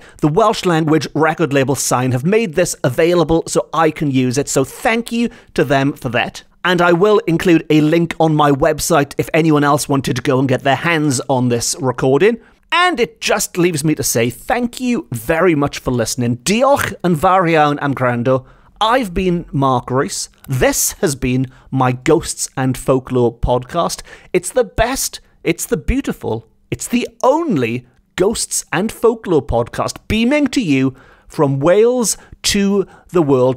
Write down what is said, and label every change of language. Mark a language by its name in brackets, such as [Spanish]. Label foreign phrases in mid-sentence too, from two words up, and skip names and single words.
[English] The Welsh language record label Sign have made this available so I can use it, so thank you to them for that. And I will include a link on my website if anyone else wanted to go and get their hands on this recording. And it just leaves me to say thank you very much for listening. [Welsh] Diolch yn fawr iawn am gwrando. [English] I've been Mark Rees. This has been my Ghosts and Folklore podcast. It's the best, it's the beautiful, it's the only Ghosts and Folklore podcast beaming to you from Wales to the world.